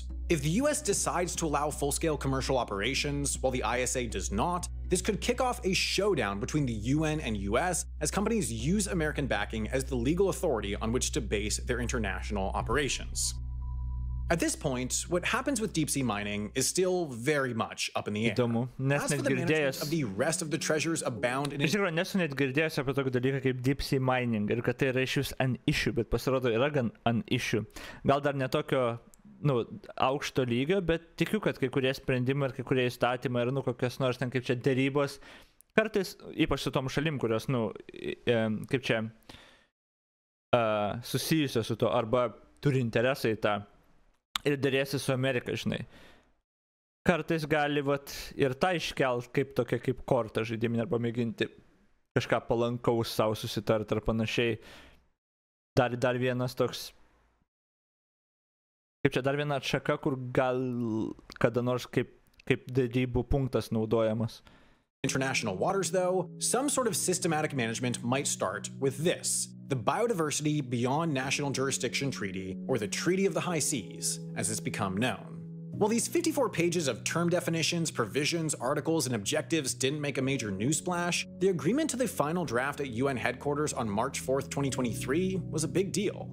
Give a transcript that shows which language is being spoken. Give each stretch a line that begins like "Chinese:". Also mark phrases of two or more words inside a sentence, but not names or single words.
English: If the US decides to allow full-scale commercial operations, while the ISA does not, this could kick off a showdown between the UN and US as companies use American backing as the legal authority on which to base their international operations. At this point, what happens with deep-sea mining is still very much up in the air.
Lithuanian: Įdomu, nes
English: As for
Lithuanian: net
English: the management
Lithuanian: girdėjęs.
English: of the rest of the treasures abound in
Lithuanian: Iš tikrųjų, nesu net girdėjęs apie tokį dalyką kaip
English: deep sea mining
Lithuanian: ir kad tai yra iš vis
English: an issue,
Lithuanian: bet pasirodo yra gan
English: an issue.
Lithuanian: Gal dar netokio, aukšto lygio, bet tikiu, kad kai kurie sprendimai ir kai kurie įstatymai ir, kokios nors ten kaip čia dėrybos, kartais, ypač su tom šalim, kurios, kaip čia, susijusios su to, arba turi interesą į tą. Ir dėrėsi su Amerika, žinai. Kartais gali ir tą iškelt kaip tokia kaip kortą žaidiminę arba mėginti kažką palankaus savo susitarti ar panašiai. Dar vienas toks, kaip čia, dar viena atšaka, kur gal kada nors kaip dėrybų punktas naudojamas.
English: international waters, though, some sort of systematic management might start with this: the Biodiversity Beyond National Jurisdiction Treaty, or the Treaty of the High Seas, as it's become known. While these 54 pages of term definitions, provisions, articles, and objectives didn't make a major newsplash, the agreement to the final draft at UN headquarters on March 4th, 2023 was a big deal.